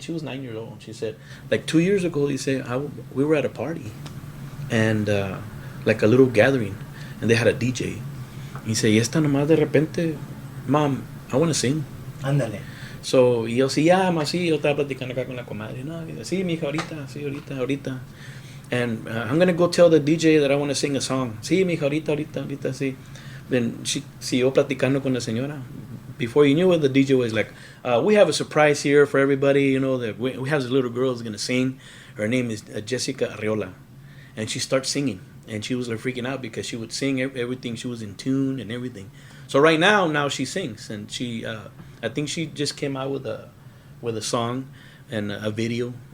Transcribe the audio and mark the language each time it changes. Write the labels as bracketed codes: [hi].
[en] She was 9 years old. She said, like 2 years ago, we were at a party, and like a little gathering, and they had a DJ. [es] Y dice, y esta nomás de repente, [en] Mom, I want to sing. [es] Ándale. So, y yo, sí, ma, sí, yo estaba platicando acá con la comadre. No, dice, sí, mija, ahorita. [en] And I'm going to go tell the DJ that I want to sing a song. [es] Sí, mija, ahorita, sí. [en] Then she [es] siguió platicando con la señora. [en] Before you knew it, the DJ was like, we have a surprise here for everybody, you know, that we have this little girl who's going to sing. Her name is Jessica Arreola. And she starts singing. And she was like freaking out because she would sing everything. She was in tune and everything. So right now she sings. And she, I think she just came out with a song and a video